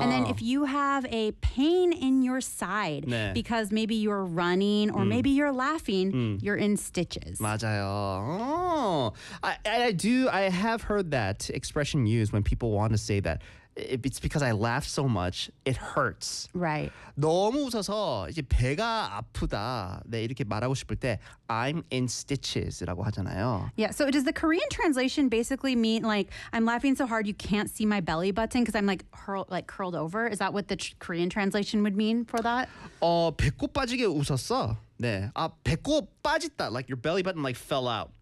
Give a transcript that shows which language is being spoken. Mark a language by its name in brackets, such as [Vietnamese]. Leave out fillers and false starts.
[English] And then if you have a pain in your side [Korean] 네. [English] because maybe you're running or mm. maybe you're laughing, mm. you're in stitches. [Korean] 맞아요. Oh. [English] I have heard that expression used when people want to say that. It's because I laugh so much, it hurts. Right. [Korean] 너무 웃어서 이제 배가 아프다. 네, 이렇게 말하고 싶을 때 [English] I'm in stitches [Korean] 라고 하잖아요. [English] Yeah, so does the Korean translation basically mean like I'm laughing so hard you can't see my belly button because I'm like curled over? Is that what the Korean translation would mean for that? [Korean] 배꼽 빠지게 웃었어. 네. 아, 배꼽 빠졌다. [English] Like your belly button like fell out.